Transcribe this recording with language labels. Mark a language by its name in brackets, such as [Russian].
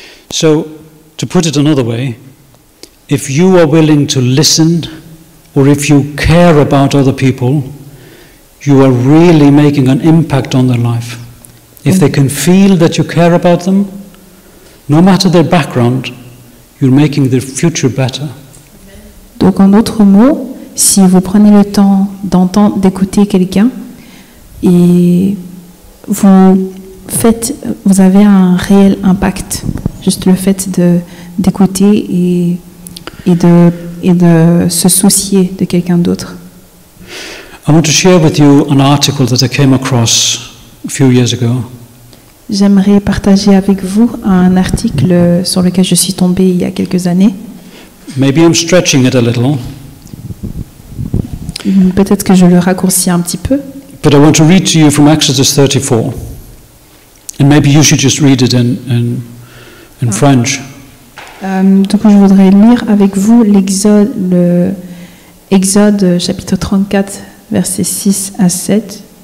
[English] So, to put it another way, if you are willing to listen, or if you care about other people, you are really making an impact on their life. If they can feel that you care about them, no matter their background, you're making their future better. [French] Donc en d'autres mots, si vous prenez le temps d'entendre, d'écouter quelqu'un et vous avez un réel impact. Juste le fait d'écouter et de se soucier de quelqu'un d'autre. [English] I want to share with you an article that I came across a few years ago. [French] J'aimerais partager avec vous un article sur lequel je suis tombée il y a quelques années. [English] Maybe I'm stretching it a little. [French] Peut-être que je le raccourcis un petit peu. [English] But I want to read to you from Exodus 34. And maybe you should just read it in French. [French] Donc je voudrais lire avec vous le Exode chapitre 34, versets 6 à 7.